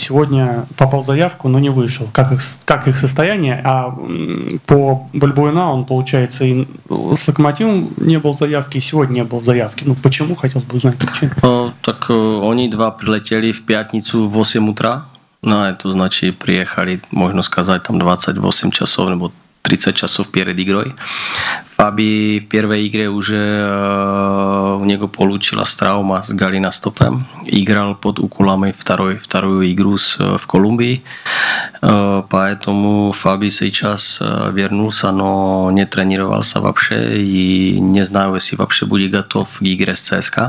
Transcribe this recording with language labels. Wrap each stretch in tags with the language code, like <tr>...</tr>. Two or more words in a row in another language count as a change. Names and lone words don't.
<ru>Сегодня попал в заявку, но не вышел. Как их состояние? А по Бальбуэна он, получается, и с Локомотивом не был в заявке, и сегодня не был в заявке. Ну, почему? Хотелось бы узнать причину. Так они два прилетели в пятницу в 8 утра. No, to значит, приехали, можно сказать, там 28 часов, nebo 30 часов перед игрой. Fabi</ru> <sk>v prvej igre už u</sk> <ru>него получилась травма с голеностопом. Играл под уколами вторую игру в Колумбии. Поэтому Fabi сейчас вернулся, но не тренировался вообще и не знаю, если вообще будет готов к игре с ЦСКА.</ru>